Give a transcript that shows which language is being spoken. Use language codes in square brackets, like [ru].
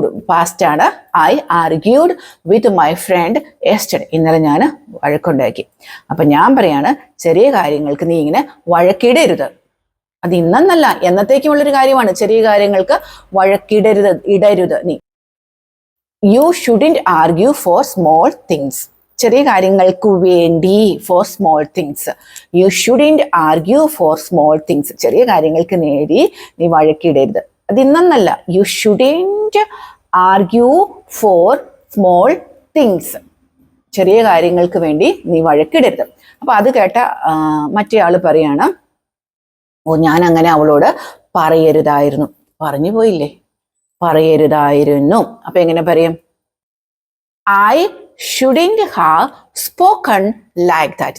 [en] past ആണ്. I argued with my friend yesterday. [ml] ഇന്നലെ ഞാൻ വഴക്കുണ്ടാക്കി. അപ്പൊ ഞാൻ പറയാണ്, ചെറിയ കാര്യങ്ങൾക്ക് നീ ഇങ്ങനെ വഴക്കിടരുത്. അത് ഇന്നല്ല, എന്നത്തേക്കുമുള്ളൊരു കാര്യമാണ്. ചെറിയ കാര്യങ്ങൾക്ക് ഇടരുത് നീ. [en] You shouldn't argue for small things. [ml] ചെറിയ കാര്യങ്ങൾക്ക് വേണ്ടി, [en] For small things. You shouldn't argue for small things. [ml] ചെറിയ കാര്യങ്ങൾക്ക് നേടി നീ വഴക്കിടരുത്. അത് ഇന്നല്ല. [en] You shouldn't argue for small things. [ml] ചെറിയ കാര്യങ്ങൾക്ക് വേണ്ടി നീ വഴക്കിടരുത്. അപ്പൊ അത് കേട്ട മറ്റേ ആള് പറയാണ്, ഞാൻ അങ്ങനെ അവളോട് പറയരുതായിരുന്നു. പറഞ്ഞു പോയില്ലേ? പറയരുതായിരുന്നു. അപ്പൊ എങ്ങനെ പറയും? [en] I shouldn't have spoken like that.